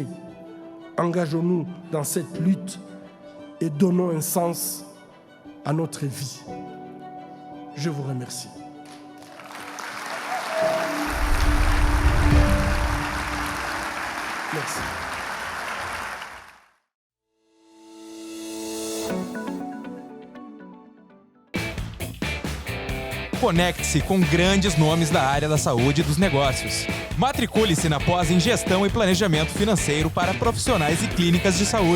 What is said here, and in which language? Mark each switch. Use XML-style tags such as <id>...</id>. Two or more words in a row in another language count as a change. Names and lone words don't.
<fr>Engageons-nous dans cette lutte et donnons un sens à notre vie. Je vous remercie. Merci.</fr> <pt>Conecte-se com grandes nomes da área da saúde e dos negócios. Matricule-se na pós em Gestão e Planejamento Financeiro para profissionais e clínicas de saúde.</pt>